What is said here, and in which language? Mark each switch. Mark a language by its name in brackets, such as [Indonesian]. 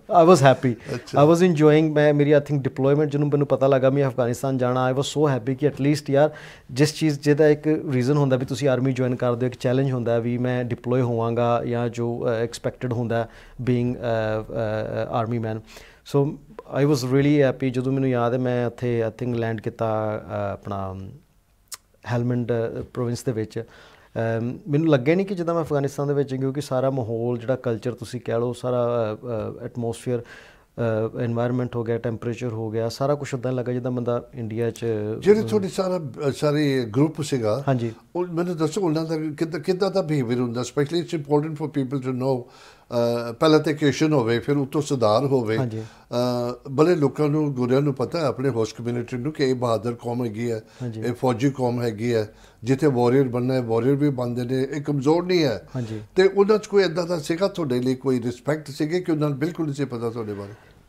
[English] I was happy, I was enjoying. [Punjabi] ਮੇਰੀ I think deployment ਜਦੋਂ ਮੈਨੂੰ ਪਤਾ ਲੱਗਾ ਮੈਂ ਅਫਗਾਨਿਸਤਾਨ ਜਾਣਾ, [English] I was so happy [Punjabi] ਕਿ ਐਟਲੀਸਟ ਯਾਰ ਜਿਸ ਚੀਜ਼ ਜਿਹਦਾ ਇੱਕ ਰੀਜ਼ਨ ਹੁੰਦਾ ਵੀ ਤੁਸੀਂ ਆਰਮੀ ਜੁਆਇਨ ਕਰਦੇ ਹੋ, ਇੱਕ ਚੈਲੰਜ ਹੁੰਦਾ ਵੀ ਮੈਂ ਡਿਪਲੋਏ ਹੋਵਾਂਗਾ ਜਾਂ ਜੋ ਐਕਸਪੈਕਟਡ ਹੁੰਦਾ ਬੀਇੰਗ ਆਰਮੀ ਮੈਨ। [English] So I was really happy. [Punjabi] ਜਦੋਂ ਮੈਨੂੰ ਯਾਦ ਹੈ ਮੈਂ ਉੱਥੇ ਆਈ ਥਿੰਕ ਲੈਂਡ ਕੀਤਾ ਆਪਣਾ ਹੈਲਮੰਡ ਪ੍ਰੋਵਿੰਸ ਦੇ ਵਿੱਚ। ਮੈਨੂੰ ਲੱਗਿਆ ਨਹੀਂ ਕਿ ਜਿੱਦਾਂ ਮੈਂ ਅਫਗਾਨਿਸਤਾਨ ਦੇ ਵਿੱਚ, ਕਿਉਂਕਿ ਸਾਰਾ ਮਾਹੌਲ ਜਿਹੜਾ ਕਲਚਰ ਤੁਸੀਂ ਕਹਿ ਲਓ, ਸਾਰਾ ਐਟਮੋਸਫੀਅਰ एनवायरनमेंट हो गया, टैंपरेचर हो गया, सारा कुछ उदा लगा जिदा बंदा इंडिया च ਜਿਹੜੇ ਤੁਹਾਡੀ ਸਾਰੀ ਗਰੁੱਪ ਸੀਗਾ ਹਾਂਜੀ ਉਹ ਮੈਨੂੰ ਦੱਸੋ ਉਹਨਾਂ ਦਾ ਕਿੱਦਾਂ ਦਾ ਬਿਹੇਵੀਅਰ ਹੁੰਦਾ [English] specially it's important for people to know [Punjabi] ਪਹਿਲਾਂ ਤਾਂ ਕੇਸ਼ਨ ਹੋਵੇ ਫਿਰ ਉੱਤੋਂ ਸੁਧਾਰ ਹੋਵੇ ਬੜੇ ਲੋਕਾਂ ਨੂੰ ਗੁਰਿਆਂ ਨੂੰ ਪਤਾ ਹੈ ਆਪਣੇ ਹੋਸਟ ਕਮਿਊਨਿਟੀ ਨੂੰ ਕਿ ਇਹ ਬਹਾਦਰ ਕੌਮ ਹੈਗੀ ਹੈ ਇਹ ਫੌਜੀ ਕੌਮ ਹੈਗੀ ਹੈ ਜਿੱਥੇ ਵਾਰੀਅਰ ਬਣਨਾ ਹੈ ਵਾਰੀਅਰ ਵੀ ਬਣਦੇ ਨੇ ਇਹ ਕਮਜ਼ੋਰ ਨਹੀਂ ਹੈ ਤੇ ਉਹਨਾਂ 'ਚ ਕੋਈ ਇੱਦਾਂ ਦਾ ਸੀਗਾ ਤੁਹਾਡੇ ਲਈ ਕੋਈ ਰਿਸਪੈਕਟ ਸੀਗੀ ਕਿ ਉਹਨਾਂ ਨੂੰ ਬਿਲਕੁਲ ਨਹੀਂ ਸੀ ਪਤਾ ਤੁਹਾਡੇ ਬਾਰੇ